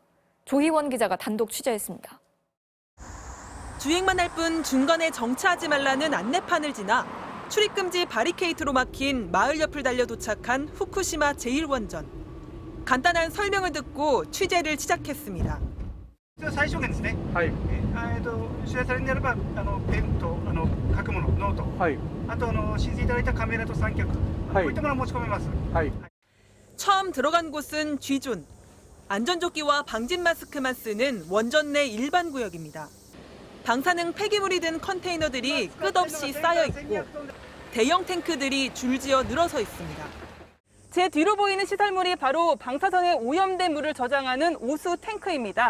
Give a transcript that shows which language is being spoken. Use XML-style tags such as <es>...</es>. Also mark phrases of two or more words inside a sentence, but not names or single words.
<ko>조희원 기자가 단독 취재했습니다. 주행만 할 뿐 중간에 정차하지 말라는 안내판을 지나 출입금지 바리케이트로 막힌 마을 옆을 달려 도착한 후쿠시마 제1원전. 간단한 설명을 듣고 취재를 시작했습니다.</ko> <ja>最小限ですね。はい。取材されるならばペンと書くもの、ノート。はい。あと申請いただいたカメラと三脚。はい。こういったものを持ち込めます。はい。</ja> <ko>처음 들어간 곳은 쥐존. 안전조끼와 방진 마스크만 쓰는 원전 내 일반 구역입니다. 방사능 폐기물이 든 컨테이너들이 끝없이 쌓여 있고 대형 탱크들이 줄지어 늘어서 있습니다. 제 뒤로 보이는 시설물이 바로 방사선에 오염된 물을 저장하는 오수 탱크입니다.</ko>